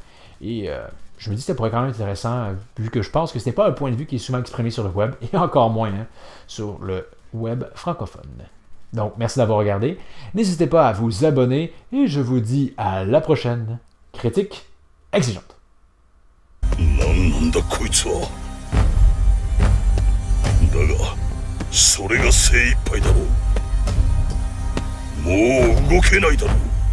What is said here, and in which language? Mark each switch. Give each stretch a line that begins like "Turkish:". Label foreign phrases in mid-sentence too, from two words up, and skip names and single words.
French: Et je me dis que ça pourrait quand même être intéressant, vu que je pense que ce n'est pas un point de vue qui est souvent exprimé sur le web, et encore moins sur le web francophone. Donc, merci d'avoir regardé. N'hésitez pas à vous abonner, et je vous dis à la prochaine critique exigeante.
Japanese: なんだこいつは。だがそれが精一杯だろう。もう動けないだろう。